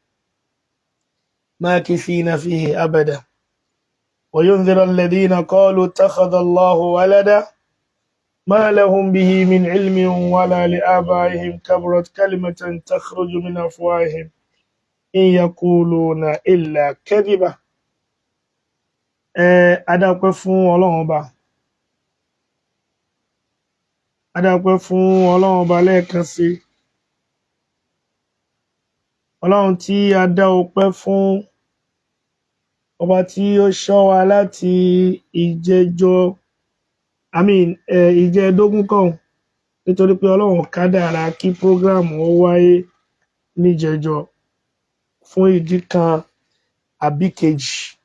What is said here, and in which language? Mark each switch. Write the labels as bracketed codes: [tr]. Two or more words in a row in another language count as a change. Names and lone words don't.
[ar] ماكثين فيه أبدا وينذر الذين قالوا اتخذ الله ولدا ما لهم به من علم ولا لآبائهم كبرت كلمة تخرج من أفواههم إن يقولون إلا كذبا. [yo] Adápẹ́ fún Ọlọ́run Ọba. Adápẹ́ fún Ọlọ́run Ọba lẹ́ẹ̀kan sí. Ọlọ́run tí a dá ọpẹ́ fún, ọba tí ó ṣọ́ wa láti ìjẹdógún kan, nítorí pé Ọlọ́run kádàrá kí prógráàmù ó wáyé níjẹjọ fún ìdí kan àbí kejì.